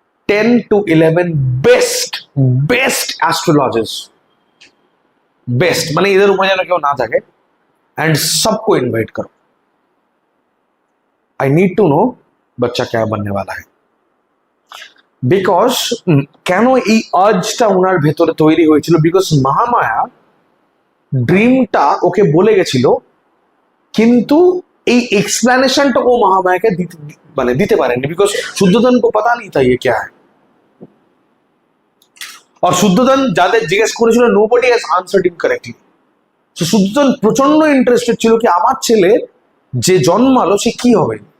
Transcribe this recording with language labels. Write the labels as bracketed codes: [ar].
[en] 10 to 11 best astrologers, [hi] best माने इधर ऊपर जाना क्यों ना जाके, एंड सबको इनवाइट करो। [en] I need to know [hi] बच्चा क्या बनने वाला है, [bn] বিকজ কেন এই আর্জটা ওনার ভেতরে তৈরি হয়েছিল, বিকজ মহামায়া ড্রিমটা ওকে বলে গেছিল, কিন্তু এই एक्सप्लेनेशनটা ও মহামায়াকে দিতে পারেনি, বিকজ শুদ্ধোধন [hi] को पता नहीं था ये क्या है। [en] और [bn] শুদ্ধোধন যাদের জিজ্ঞেস করেছিল [en] nobody has answered him correctly। [bn] তো শুদ্ধোধন প্রচন্ড ইন্টারেস্টেড ছিল কি আমার ছেলে যে জন্মালো সে কি হবে।